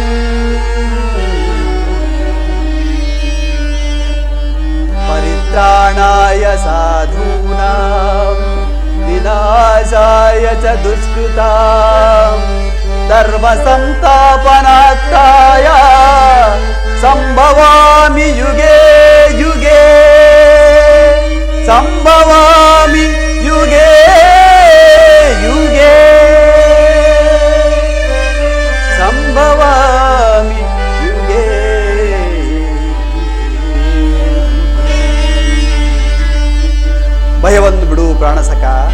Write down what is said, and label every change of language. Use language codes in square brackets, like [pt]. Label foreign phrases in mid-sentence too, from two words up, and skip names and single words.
[sa] ಪರಿತ್ರಾಣಾಯ ಸಾಧೂನಾಂ ವಿನಾಶಾಯ ಚ ದುಷ್ಕೃತಾಂ ಧರ್ಮ ಸಂಸ್ಥಾಪನಾರ್ಥಾಯ ಸಂಭವಾಮಿ ಯುಗೆ ಯುಗೆ ಸಂಭವಾಮಿ ಯುಗೆ ಯುಗೆ ಸಂಭವಾಮಿ ಯುಗೆ. [kn] ಭಯವನ್ನು ಬಿಡು ಪ್ರಾಣಸಖ.